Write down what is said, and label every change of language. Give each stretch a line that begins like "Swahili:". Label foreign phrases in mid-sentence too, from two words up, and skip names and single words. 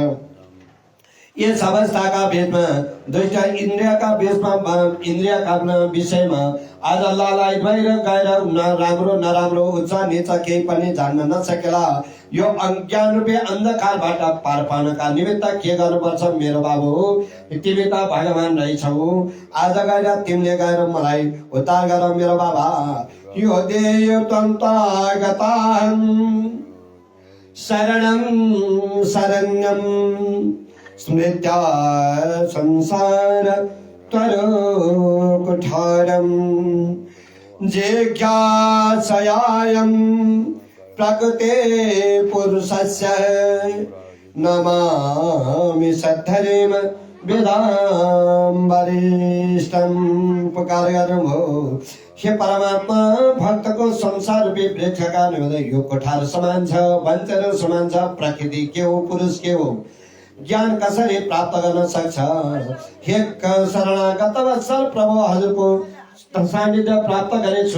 Nepali: यस अवस्थाका बीचमा दुईटा इन्द्रियका विषयमा आज लालायत भएर गएर राम्रो नराम्रो उच्च नीच केही पनि जान्न नसकेला। यो अज्ञान रूपी अन्धकारबाट पार पाउनका निमित्त के गर्नुपर्छ मेरो बाबु, तिमी त भगवान रहेछौ। आज गएर तिमीले गएर मलाई उद्धार गर मेरो बाबा।
Sanskrit: यो देय तन्तागताहं शरणं शरण्यं स्मृत्या संसार त्वरो कुठारं जिज्ञासयायं प्रकृते पुरुषस्य नमामि सद्धरिम वेदां वरिष्ठं।
Nepali: पुकार गर्नुभयो, हे परमात्मा, भक्तको संसार रूपी वृक्षका निमित्त यो कोठार समान छ, वञ्चन समान छ। प्रकृति के हो, पुरुष के हो, ज्ञान कसरी प्राप्त गर्न सक्छ? हे शरणागत वत्सल प्रभु, हजुरको सान्निध्य प्राप्त गरेछु।